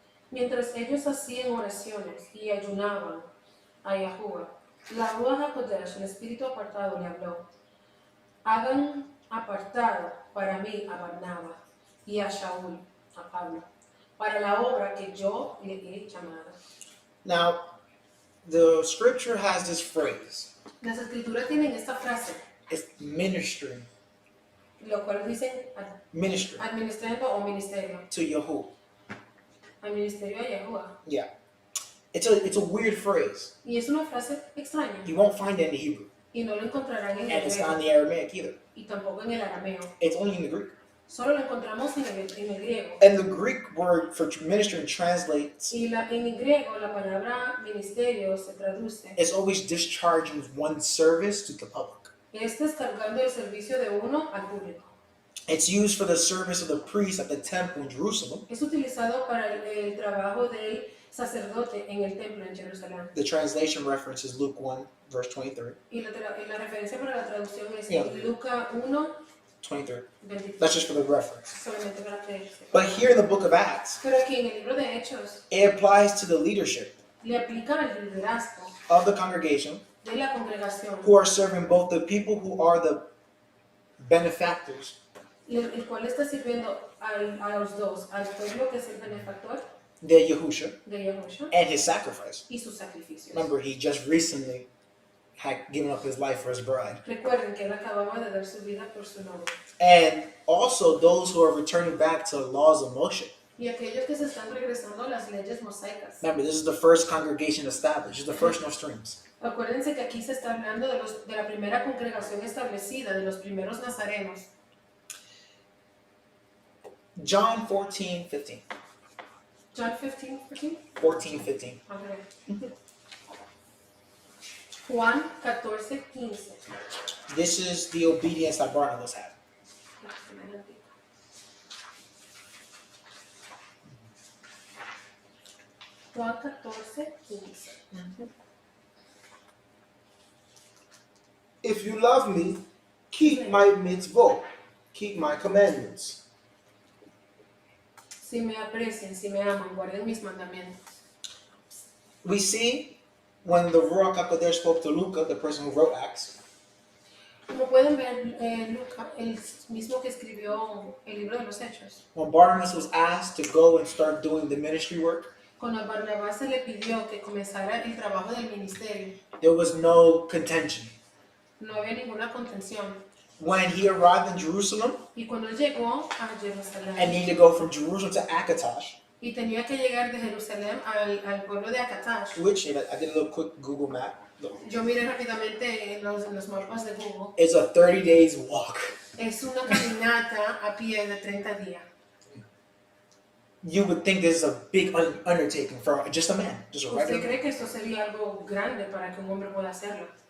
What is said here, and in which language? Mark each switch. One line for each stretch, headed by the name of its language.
Spanish: Mientras ellos hacían oraciones y ayunaban a Yahuwah, la Ruach HaKodesh, el Espíritu apartado, le habló: hagan apartado para mí a Barnaba y a Shaul, a Pablo, para la obra que yo le he llamado.
English: Now, the scripture has this phrase.
Spanish: Las escrituras tienen esta frase,
English: It's ministry.
Spanish: lo cual dicen
English: Ministry
Spanish: administrando o ministerio,
English: to Yahuwah.
Spanish: al ministerio a Yahuwah.
English: Yeah. It's a weird phrase.
Spanish: Y es una frase extraña,
English: You won't find it in the Hebrew.
Spanish: y no lo encontrarán en
English: And
Spanish: el
English: it's not in the Aramaic either.
Spanish: y tampoco en el arameo.
English: It's only in the Greek.
Spanish: Solo lo encontramos en el griego.
English: And the Greek word for ministering translates
Spanish: Y en el griego la palabra ministerio se traduce. is always discharging one's service to the public. Este es cargando el servicio de uno al público.
English: It's used for the service of the priest at the temple in Jerusalem.
Spanish: Es utilizado para el trabajo del sacerdote en el templo en Jerusalén.
English: The translation reference is Luke 1, verse 23.
Spanish: Y la referencia para la traducción es
English: Yeah.
Spanish: Luka 1, 23. 23.
English: That's just for the reference.
Spanish: Solamente para creerse.
English: But here in the book of Acts,
Spanish: Pero aquí en el libro de Hechos
English: it applies to the leadership
Spanish: le aplica al liderazgo
English: of the congregation
Spanish: de la congregación,
English: who are serving both the people who are the benefactors
Spanish: el cual está sirviendo a los dos, al pueblo que es el benefactor de Yahusha de Yahushua
English: and his sacrifice.
Spanish: y sus sacrificios.
English: Remember, he just recently had given up his life for his bride.
Spanish: Recuerden que él acababa de dar su vida por su novio.
English: And also those who are returning back to the laws of Moshe.
Spanish: Y aquellos que se están regresando a las leyes mosaicas.
English: Remember, this is the first congregation established. This is the first no streams.
Spanish: Acuérdense que aquí se está hablando de la primera congregación establecida, de los primeros nazarenos.
English: John 14:15. John 15, 14. 14:15.
Spanish: A ver. Juan 14, 15.
English: This is the obedience that Barnabas had.
Spanish: Juan 14, 15.
English: If you love me, keep my mitzvot, keep my commandments.
Spanish: Si me aprecian, si me aman, guarden mis mandamientos.
English: We see when the Ruach HaKodesh spoke to Luka, the person who wrote Acts,
Spanish: Como pueden ver, Luka, el mismo que escribió el libro de los Hechos,
English: when Barnabas was asked to go and start doing the ministry work,
Spanish: cuando a Barnabás se le pidió que comenzara el trabajo del ministerio,
English: there was no contention.
Spanish: no había ninguna contención.
English: When he arrived in Jerusalem
Spanish: Y cuando llegó a
English: and
Spanish: Jerusalén
English: needed to go from Jerusalem to Akatosh,
Spanish: y tenía que llegar de Jerusalén al pueblo de Akatash,
English: which I did a little quick Google map.
Spanish: yo miré rápidamente en los mapas de Google,
English: It's a 30 days walk.
Spanish: es una caminata a pie de 30 días.
English: You would think this is a big undertaking for just a man, just a
Spanish: ¿Usted
English: regular man.
Spanish: cree que esto sería algo grande para que un hombre pueda hacerlo?